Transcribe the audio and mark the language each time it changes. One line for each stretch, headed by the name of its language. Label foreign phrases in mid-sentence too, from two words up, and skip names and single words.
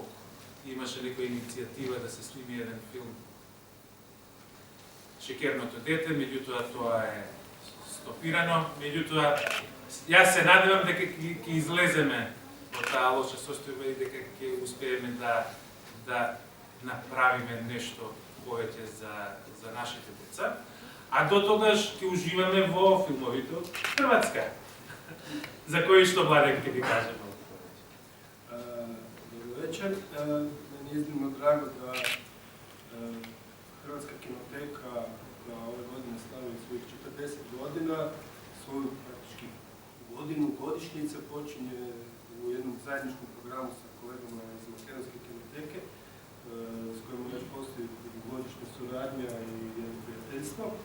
Macedonian: Имаше некоја иницијатива да се сними еден филм Шекерното дете, меѓутоа тоа е стопирано, меѓутоа јас се надевам дека ќе излеземе од таа лоша состојба и дека ќе успееме да направиме нешто повеќе за нашите деца, а до тогаш ќе уживаме во филмовите од Хрватска, за кои што Владен ќе ви каже малку повеќе. Добро вечер.
Croatian: Мeni je iznimno drago da Hrvatska kinoteka ove godine slavi svojih 40 godina, svoju praktički godinu godišnjice počinje u jednom zajedničkom programu sa kolegama iz Makedonske kinoteke, s kojima već postoji dugogodišnja suradnja i jedno prijateljstvo.